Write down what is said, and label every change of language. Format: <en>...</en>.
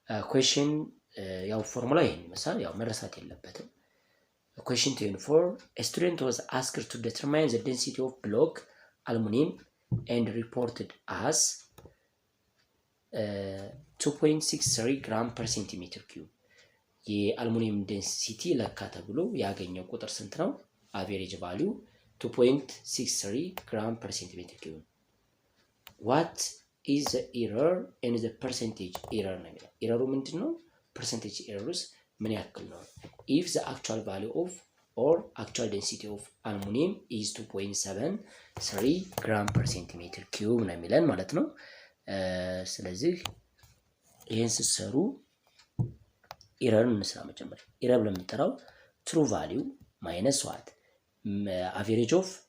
<en>question</en> <am>ያው ፎርሙላ ይሄን ይመስላል፣ ያው መረሳት የለበትም።</am> <en>question 24 a student was asked to determine the density of block aluminum and reported as 2.63 gram per centimeter cube</en> <am>የአልሙኒየም ዴንሲቲ ለካ ተብሎ ያገኘው ቁጥር ስንት ነው?</am> <en>አቨሬጅ ቫልዩ 2.63 gram per centimeter cube what is the error and the percentage error</en> <am>ነው የሚለው። ኤረሩ ምንድነው? percentage errors ምን ያክል ነው?</am> <en>if the actual value of or actual density of aluminum is 2.73 gram per centimeter cube</en> <am>ነው የሚለን ማለት ነው። ስለዚህ ይሄን ሲሰሩ ኤረርን እንስራ። መጀመሪያ ኤረር ለምንጠራው ትሩ ቫልዩ ማይነስ ዋት አቨሬጅ ኦፍ</am>